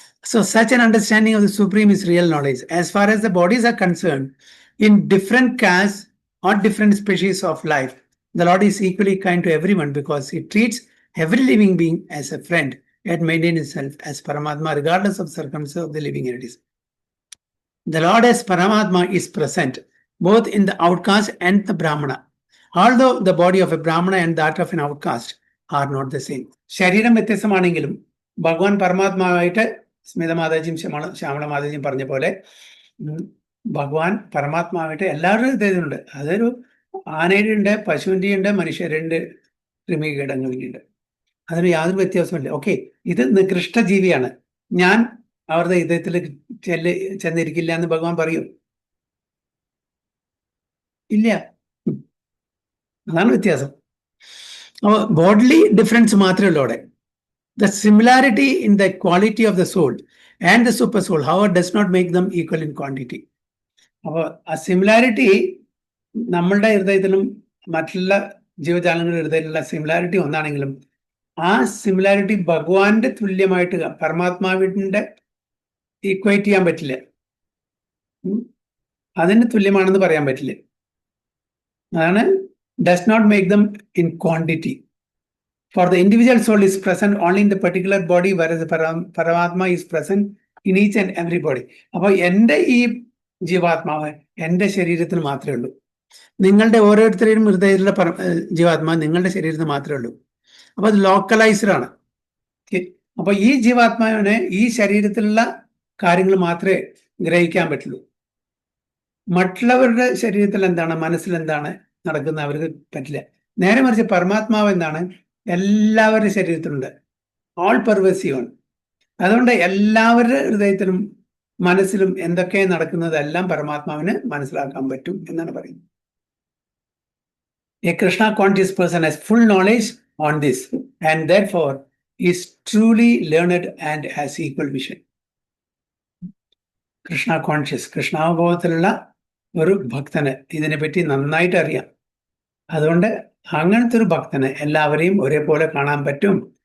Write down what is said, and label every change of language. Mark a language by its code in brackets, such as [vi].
[en] So such an understanding of the Supreme is real knowledge. As far as the bodies are concerned, in different castes or different species of life, the Lord is equally kind to everyone because he treats every living being as a friend and maintains himself as Paramatma regardless of circumstances of the living entities. The Lord as Paramatma is present both in the outcast and the Brahmana, although the body of a Brahmana and that of an outcast are not the same. [ml] ശരീരം വ്യത്യസ്തമാണെങ്കിലും ഭഗവാൻ പരമാത്മാവായിട്ട് സ്മിത മാതാജിയും ശ്യാമള മാതാജിയും പറഞ്ഞ പോലെ ഭഗവാൻ പരമാത്മാവായിട്ട് എല്ലാവരുടെ ഹൃദയത്തിലുണ്ട്. അതൊരു ആനയുടെ ഉണ്ട്, പശുവിൻ്റെ ഉണ്ട്, മനുഷ്യരുടെ കൃമികീടങ്ങളുടെ ഉണ്ട്. അതിന് യാതൊരു വ്യത്യാസമില്ല. ഓക്കെ, ഇത് നികൃഷ്ട ജീവിയാണ്, ഞാൻ അവരുടെ ഹൃദയത്തിൽ ചെന്നിരിക്കില്ല എന്ന് ഭഗവാൻ പറയും? ഇല്ല. അതാണ് വ്യത്യാസം. അപ്പോൾ ബോഡ്ലി ഡിഫറൻസ് മാത്രമേ ഉള്ളൂ അവിടെ. [en] The similarity in the quality of the soul and the super soul, however, does not make them equal in quantity. [ml] അപ്പോൾ ആ സിമിലാരിറ്റി നമ്മളുടെ ഹൃദയത്തിലും മറ്റുള്ള ജീവജാലങ്ങളുടെ ഹൃദയത്തിലുള്ള സിമിലാരിറ്റി ഒന്നാണെങ്കിലും ആ സിമിലാരിറ്റി ഭഗവാന്റെ തുല്യമായിട്ട് പരമാത്മാവിന്റെ ഈക്വേറ്റ് ചെയ്യാൻ പറ്റില്ല, അതിന് തുല്യമാണെന്ന് പറയാൻ പറ്റില്ല. [en] അതാണ് does not make them in quantity. For the individual soul is present only in the particular body, whereas the Paramatma is present in each and every body. [ml] അപ്പോൾ എൻ്റെ ഈ ജീവാത്മാവ് എൻ്റെ ശരീരത്തിൽ മാത്രമേ ഉള്ളൂ. നിങ്ങളുടെ ഓരോരുത്തരുടെയും ഹൃദയത്തിലുള്ള ജീവാത്മാവ് നിങ്ങളുടെ ശരീരത്തിൽ മാത്രമേ ഉള്ളൂ. അപ്പോൾ അത് ലോക്കലൈസ്ഡ് ആണ്. അപ്പോൾ ഈ ജീവാത്മാവിനെ ഈ ശരീരത്തിലുള്ള കാര്യങ്ങൾ മാത്രമേ ഗ്രഹിക്കാൻ പറ്റുള്ളൂ. മറ്റുള്ളവരുടെ ശരീരത്തിൽ എന്താണ്, മനസ്സിൽ എന്താണ് നടക്കുന്നത് അവർക്ക് പറ്റില്ല. നേരെ മറിച്ച് പരമാത്മാവ് എന്താണ്, എല്ലാവരുടെ ശരീരത്തിലുണ്ട്, ഓൾ പെർവേസീവ് ആണ്. അതുകൊണ്ട് എല്ലാവരുടെ ഹൃദയത്തിലും മനസ്സിലും എന്തൊക്കെ നടക്കുന്നതെല്ലാം പരമാത്മാവിന് മനസ്സിലാക്കാൻ പറ്റും എന്നാണ് പറയുന്നത്. [en] A Krishna conscious person has full knowledge on this and therefore is truly learned and has equal vision. [ml] Krishna conscious, കൃഷ്ണാവബോധത്തിലുള്ള ഒരു ഭക്തന് ഇതിനെപ്പറ്റി നന്നായിട്ട് അറിയാം. അതുകൊണ്ട് അങ്ങനത്തെ ഒരു ഭക്തന് എല്ലാവരെയും ഒരേപോലെ കാണാൻ പറ്റും.